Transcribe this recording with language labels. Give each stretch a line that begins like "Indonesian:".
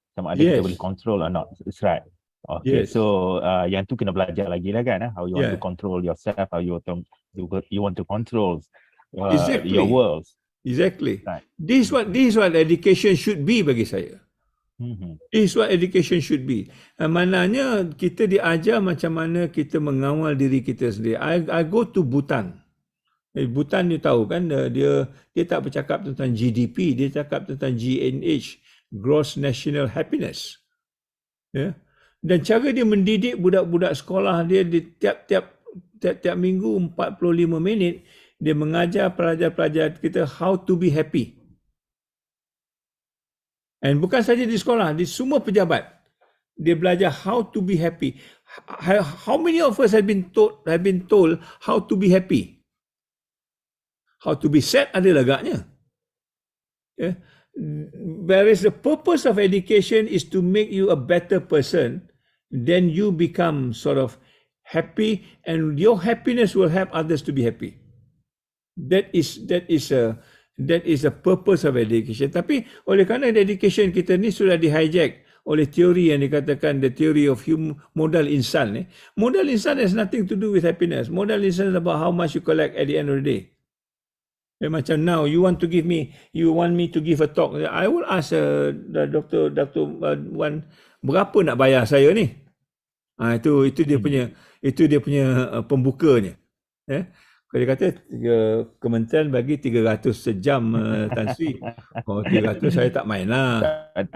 Malay: Sama ada kita boleh
English: control or not. That's right. Okay, so
Malay: yang tu kena belajar lagi lah kan,
English: how you want to control yourself, how you want to control your world. Exactly. Right. This is what education should be
Malay: bagi saya.
English: This is what education should be.
Malay: Maknanya kita diajar macam mana kita mengawal diri kita sendiri.
English: I go to Bhutan.
Malay: Bhutan you tahu kan, dia tak bercakap tentang GDP, dia cakap tentang GNH, Gross National Happiness. Ya. Dan cara dia mendidik budak-budak sekolah dia, di tiap minggu 45 minit dia mengajar pelajar-pelajar kita
English: how to be happy.
Malay: And bukan saja di sekolah, di semua pejabat dia belajar
English: how to be happy. How many of us have been told how to be happy? How to be sad
Malay: ada lagaknya.
English: Yeah. Whereas the purpose of education is to make you a better person, then you become sort of happy, and your happiness will help others to be happy. That is a purpose of education.
Malay: Tapi oleh kerana education kita ni sudah di-hijack oleh teori yang dikatakan
English: the theory of modal insan. Modal insan has nothing to do with happiness. Modal insan is about how much you collect at the end of the day. Macam now, you want me to give a talk. I will ask Dr.
Malay: Wan, berapa nak bayar saya ni? Itu dia punya pembukanya. Kalau dia kata kementerian bagi 300 sejam Tan Sri. Kalau 300 saya tak main lah.